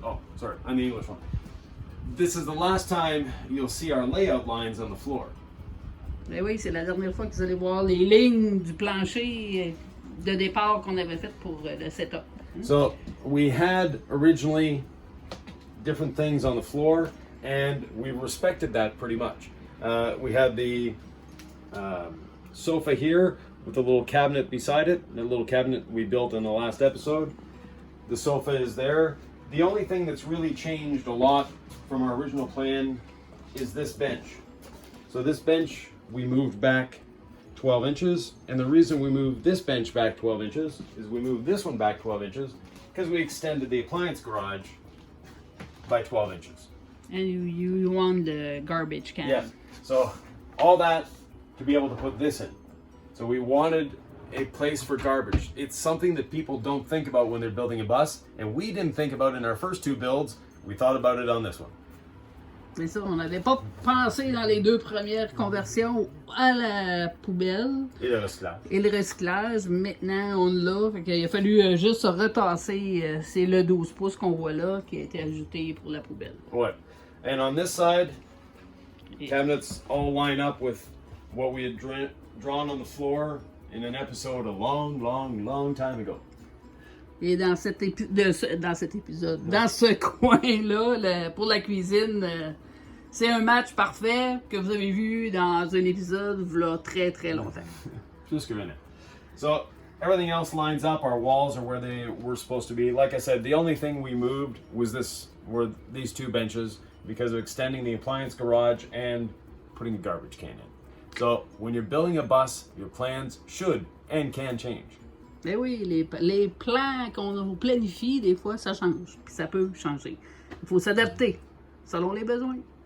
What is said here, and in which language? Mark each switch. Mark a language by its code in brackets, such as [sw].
[en] Oh, sorry, on the English one. This is the last time you'll see our layout lines on the floor. [fr] Ben oui, c'est la dernière fois que vous allez voir les lignes du plancher de départ qu'on avait fait pour le setup. [en] So we had originally different things on the floor, and we respected that pretty much. We had the sofa here with a little cabinet beside it, the little cabinet we built in the last episode. The sofa is there. The only thing that's really changed a lot from our original plan is this bench. So this bench we moved back 12 inches, and the reason we moved this bench back 12 inches is we moved this one back 12 inches because we extended the appliance garage by 12 inches. And you want the garbage can. Yeah, so all that to be able to put this in. So we wanted a place for garbage. It's something that people don't think about when they're building a bus, and we didn't think about in our first 2 builds. We thought about it on this one. [fr] C'est ça, on n'avait pas pensé dans les 2 premières conversions à la poubelle Et le recyclage. et le recyclage. Maintenant, on l'a. Fait qu'il a fallu juste se retasser. C'est le 12 pouces qu'on voit là qui a été ajouté pour la poubelle. Ouais. [en] And on this side, cabinets all line up with what we had drawn on the floor in an episode a long time ago. [fr] Et dans cet épisode, dans ce coin-là, pour la cuisine, c'est un match parfait que vous avez vu dans un épisode là très longtemps. [en] Just a minute. So everything else lines up. Our walls are where they were supposed to be. Like I said, the only thing we moved were these 2 benches because of extending the appliance garage and putting a garbage can in. So when you're building a bus, your plans should and can change. [fr] Mais oui, les plans qu'on planifie, des fois, ça change. Puis ça peut changer. Il faut s'adapter selon les besoins.